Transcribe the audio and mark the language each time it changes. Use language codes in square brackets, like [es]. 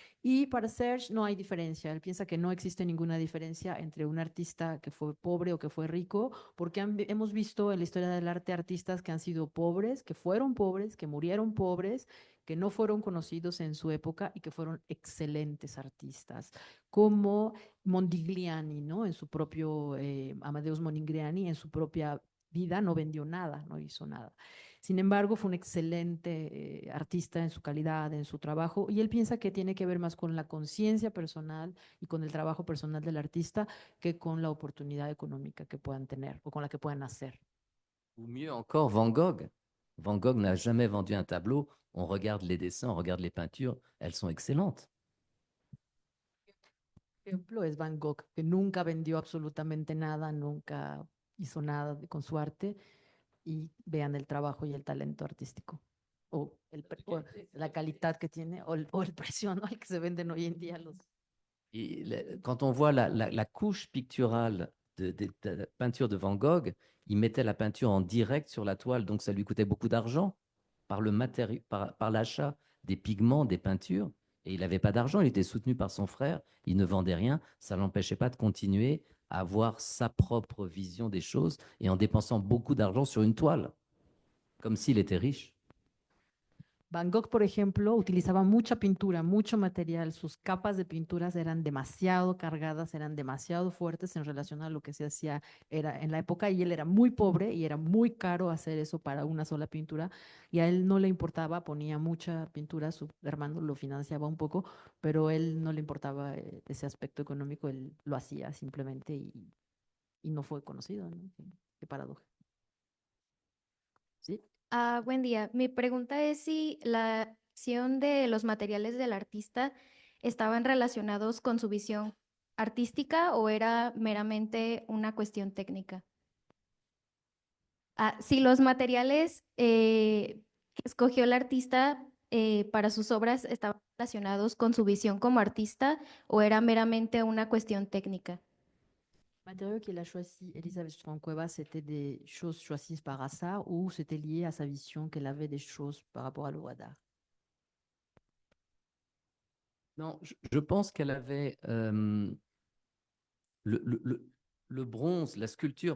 [es] Y para Serge no hay diferencia. Él piensa que no existe ninguna diferencia entre un artista que fue pobre o que fue rico, porque hemos visto en la historia del arte artistas que han sido pobres, que fueron pobres, que murieron pobres, que no fueron conocidos en su época y que fueron excelentes artistas, como Modigliani, ¿no? En su propio, Amadeus Modigliani, en su propia vida no vendió nada, no hizo nada. Sin embargo, fue un excelente artista en su calidad, en su trabajo, y él piensa que tiene que ver más con la conciencia personal y con el trabajo personal del artista que con la oportunidad económica que puedan tener o con la que puedan hacer. [fr] Ou mieux encore, Van Gogh. Van Gogh n'a jamais vendu un tableau. On regarde les dessins, on regarde les peintures, elles sont excellentes. [es] Ejemplo es Van Gogh, que nunca vendió absolutamente nada, nunca hizo nada con su arte, y vean el trabajo y el talento artístico, o la calidad que tiene, o el precio, ¿no? al que se venden hoy en día los... [fr] Quand on voit la couche picturale de la peinture de Van Gogh, il mettait la peinture en direct sur la toile, donc ça lui coûtait beaucoup d'argent par l'achat des pigments, des peintures, et il n'avait pas d'argent, il était soutenu par son frère, il ne vendait rien, ça ne l'empêchait pas de continuer à avoir sa propre vision des choses et en dépensant beaucoup d'argent sur une toile, comme s'il était riche. [es] Van Gogh, por ejemplo, utilizaba mucha pintura, mucho material. Sus capas de pinturas eran demasiado cargadas, eran demasiado fuertes en relación a lo que se hacía en la época, y él era muy pobre y era muy caro hacer eso para una sola pintura, y a él no le importaba, ponía mucha pintura, su hermano lo financiaba un poco, pero él no le importaba ese aspecto económico, él lo hacía simplemente y no fue conocido, ¿no? Qué paradoja. ¿Sí? Buen día. Mi pregunta es si la acción de los materiales del artista estaban relacionados con su visión artística o era meramente una cuestión técnica. Si los materiales que escogió el artista para sus obras estaban relacionados con su visión como artista o era meramente una cuestión técnica. [fr] Matériaux qu'il a choisi, Elisabeth von Cuevas, c'était des choses choisies par hasard ou c'était lié à sa vision qu'elle avait des choses par rapport à l'œuvre d'art? Non, je pense qu'elle avait le bronze, la sculpture.